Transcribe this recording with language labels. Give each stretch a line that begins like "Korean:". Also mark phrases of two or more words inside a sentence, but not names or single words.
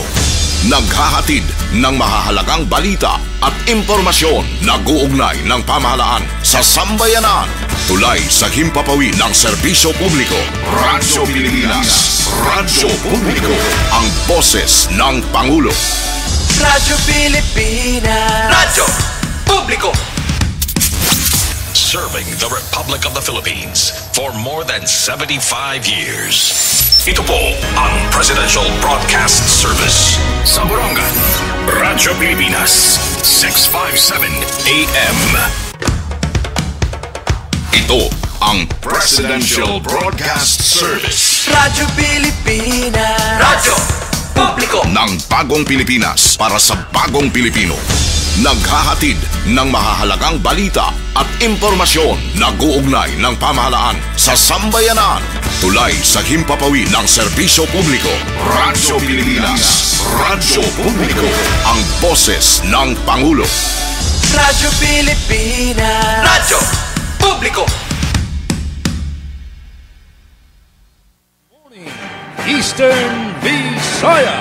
Filipino: Naghahatid ng mahahalagang balita at impormasyon na nag-uugnay ng pamahalaan sa sambayanan. Tulay sa himpapawid ng serbisyo publiko. Radyo Pilipinas. Radyo Publiko. Ang boses ng Pangulo. Radyo Pilipinas. Radyo Publiko.
English: Serving the Republic of the Philippines for more than 75 years.
Filipino: Ito po ang Presidential Broadcast Service. Sa Borongan, Radyo Pilipinas, 657 AM. Ito ang Presidential Broadcast Service. Radyo Pilipinas. Radyo Publiko ng bagong Pilipinas para sa bagong Pilipino. Naghahatid ng mahahalagang balita at impormasyon na nag-uugnay ng pamahalaan sa sambayanan. Tulay sa himpapawid ng serbisyo publiko. Radyo Pilipinas. Radyo Publiko. Ang boses ng Pangulo. Radyo Pilipinas. Radyo Publiko. Eastern Visaya.